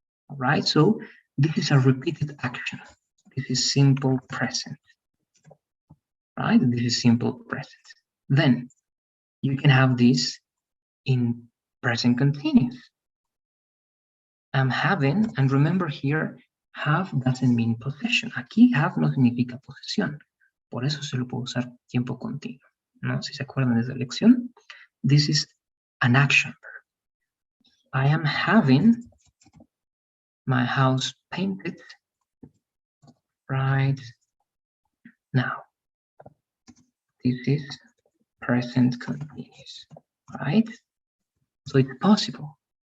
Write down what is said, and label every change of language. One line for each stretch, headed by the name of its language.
English: All right, so this is a repeated action. This is simple present, right? This is simple present. Then you can have this in present continuous. I'm having, and remember here, have doesn't mean possession.
Spanish: Aquí have no significa posesión. Por eso se lo puedo usar tiempo continuo, ¿no? Si se acuerdan de esa lección,
English: this is an action verb. I am having my house painted right now. This is present continuous, right? So it's possible.